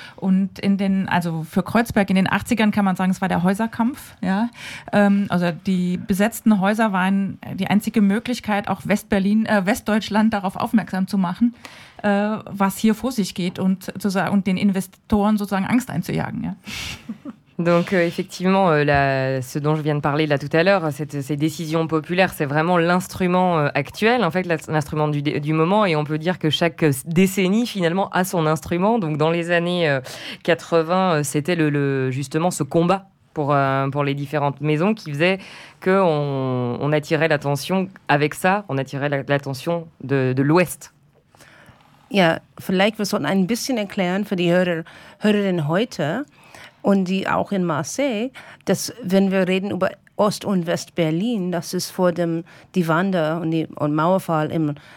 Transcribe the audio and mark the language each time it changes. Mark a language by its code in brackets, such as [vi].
[de] Und in den, also für Kreuzberg in den 80ern kann man sagen, es war der Häuserkampf. Ja? Also die besetzten Häuser waren die einzige Möglichkeit, auch Westdeutschland darauf aufmerksam zu machen, was hier vor sich geht und zu sagen, und den Investoren sozusagen Angst einzujagen. Ja. [fr] Donc effectivement, ce dont je viens de parler là tout à l'heure, ces décisions populaires, c'est vraiment l'instrument actuel, en fait, l'instrument du moment. Et on peut dire que chaque décennie, finalement, a son instrument. Donc dans les années 80, c'était justement ce combat pour les différentes maisons qui faisait qu'on attirait l'attention avec ça, on attirait l'attention de l'Ouest. [de] Ja, vielleicht wir sollten ein bisschen erklären für die Hörerinnen heute und die auch in Marseille, dass wenn wir reden über Ost- und West-Berlin, das ist vor dem die Wander und Mauerfall im